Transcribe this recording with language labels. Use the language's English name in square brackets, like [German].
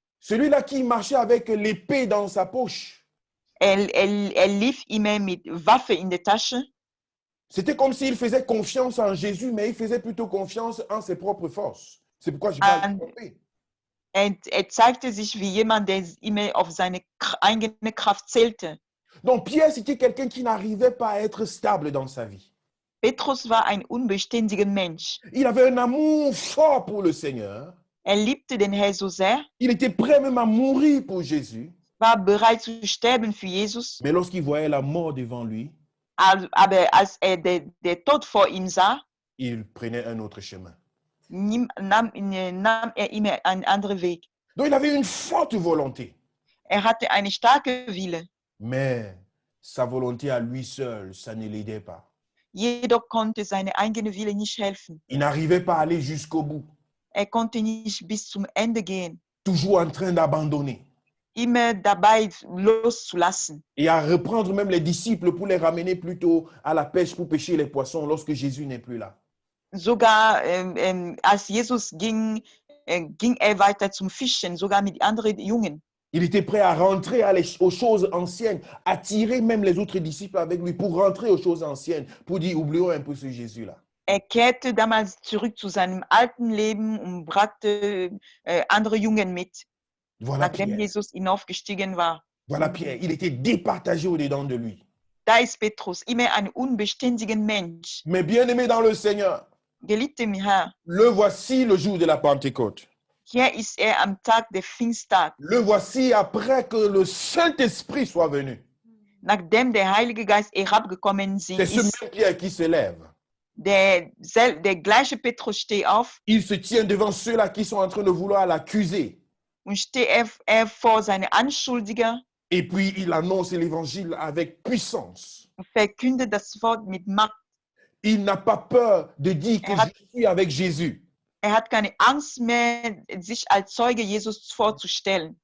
[French] Celui-là qui marchait avec l'épée dans sa poche. [German] Lief immer mit Waffe in der Tasche. [French] C'était comme s'il faisait confiance en Jésus, mais il faisait plutôt confiance en ses propres forces. C'est pourquoi je parle de tromper. [German] Zeigte sich wie jemand, der immer auf seine eigene Kraft zählte. [French] Donc Pierre, c'était quelqu'un qui n'arrivait pas à être stable dans sa vie. [German] Petrus war ein unbeständiger Mensch. [French] Il avait un amour fort pour le Seigneur. [German] Liebte den Herrn so sehr, [French] Il était prêt même à mourir pour Jésus. [German] war bereit zu sterben für Jesus. [French] Mais lorsqu'il voyait la mort devant lui, [German] Aber als der Tod vor ihm sah, [French] il prenait un autre chemin. [German] nahm immer einen anderen Weg. [French] Donc il avait une forte volonté. [German] Hatte eine starke Wille. [French] Mais sa volonté à lui seul, ça ne l'aidait pas. [German] Jedoch konnte seine eigene Wille nicht helfen. [French] Il n'arrivait pas à aller jusqu'au bout. [German] Konnte nicht bis zum Ende gehen. [French] Toujours en train d'abandonner. [German] Immer dabei loszulassen. [French] Et à reprendre même les disciples pour les ramener plutôt à la pêche pour pêcher les poissons lorsque Jésus n'est plus là. [German] Sogar als Jesus ging, ging weiter zum Fischen, sogar mit anderen Jungen. [French] Il était prêt à rentrer aux choses anciennes, attirer même les autres disciples avec lui pour rentrer aux choses anciennes, pour dire, oublions un peu ce Jésus-là. [German] Kehrte damals zurück zu seinem alten Leben und brachte andere Jungen mit, [French] Voilà [German] nachdem [French] Pierre. [German] Jesus hinaufgestiegen war. [French] Voilà Pierre. Il était départagé au-dedans de lui. [German] Da ist Petrus, immer ein unbeständiger Mensch. [French] Mais bien aimé dans le Seigneur, [German] Geliebte im Herrn, [French] le voici le jour de la Pentecôte. [German] hier ist am Tag der Pfingsttag, [French] Le voici après que le Saint-Esprit soit venu. [German] nachdem der Heilige Geist herabgekommen [French] C'est ce [German] ist. [French] même Pierre qui se lève. [German] Der gleiche Petrus steht auf [French] Il se tient devant ceux-là qui sont en train de vouloir l'accuser. [German] und steht vor seine Anschuldiger [French] Et puis il annonce l'évangile avec puissance. [German] und verkündet das Wort mit Macht. [French] Il n'a pas peur de dire que je suis avec Jésus. [German] Hat keine Angst mehr, sich als Zeuge Jesus vorzustellen.